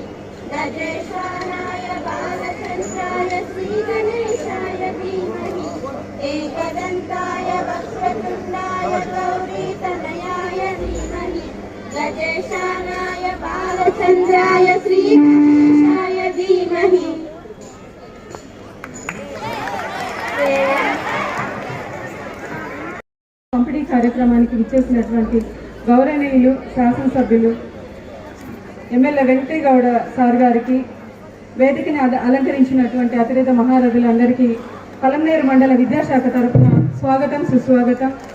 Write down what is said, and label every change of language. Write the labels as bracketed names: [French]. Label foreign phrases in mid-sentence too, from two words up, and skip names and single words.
[Sanskrit] गजेशानाय बालचन्द्राय श्रीगणेशाय धीमहि एकदन्ताय वक्रतुण्डाय गौरीतनयाय धीमहि गजेशानाय बालचन्द्राय श्रीगणेशाय धीमहि. [Telugu] పంపిణీ కార్యక్రమానికి విచ్చేసినటువంటి గౌరవనీయులు శాసనసభ్యులు ఎమ్మెల్యే వెంకటేగౌడ సార్ గారికి, వేదికని అలంకరించినటువంటి అతిరథ మహారథులందరికీ పలమనేరు మండల విద్యాశాఖ తరఫున స్వాగతం, సుస్వాగతం.